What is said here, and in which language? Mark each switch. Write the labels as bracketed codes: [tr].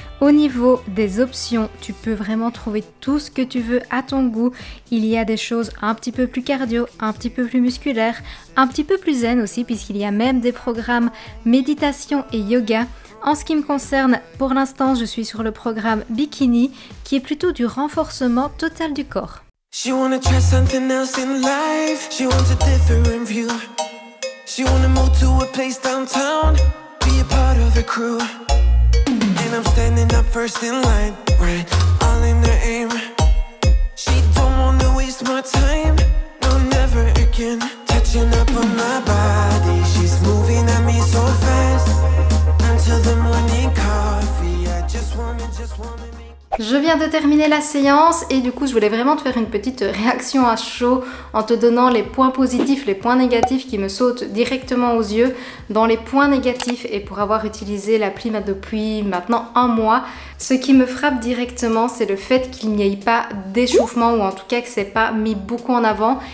[fr] Au niveau des options, tu peux vraiment trouver tout ce que tu veux à ton goût. Il y a des choses un petit peu plus cardio, un petit peu plus musculaires, un petit peu plus zen aussi puisqu'il y a même des programmes méditation et yoga. En ce qui me concerne, pour l'instant, je suis sur le programme Bikini qui est plutôt du renforcement total du corps. [en] She wanna try something else in life. She wants a different view. She wanna move to a place downtown, be a part of her crew. And I'm standing up first in line, right, all in her aim. She don't wanna waste my time, no, never again. Touching up on my body, she's moving at me so fast. Until the morning coffee, I just wanna make [fr] Je viens de terminer la séance et du coup je voulais vraiment te faire une petite réaction à chaud en te donnant les points positifs, les points négatifs qui me sautent directement aux yeux. Dans les points négatifs, et pour avoir utilisé l'appli depuis maintenant un mois, ce qui me frappe directement, c'est le fait qu'il n'y ait pas d'échauffement, ou en tout cas que c'est pas mis beaucoup en avant.